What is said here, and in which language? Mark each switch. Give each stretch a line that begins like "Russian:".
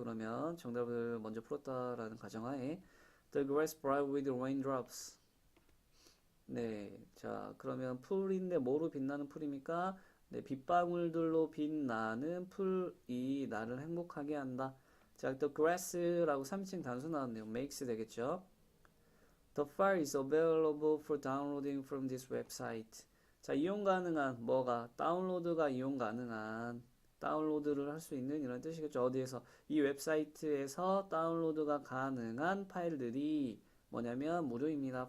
Korean: 그러면 정답을 먼저 풀었다라는 가정하에
English: The grass bright with raindrops.
Korean: 네, 자, 그러면 풀인데 뭐로 빛나는 풀입니까? 네, 빗방울들로 빛나는 풀이 나를 행복하게 한다. 자,
English: the grass
Korean: 라고 3인칭 단수 나왔네요.
English: makes
Korean: 되겠죠?
English: The file is available for downloading from this website.
Korean: 자, 이용 가능한 뭐가 다운로드가 이용 가능한 다운로드를 할 수 있는 이런 뜻이겠죠. 어디에서 이 웹사이트에서 다운로드가 가능한 파일들이 뭐냐면 무료입니다.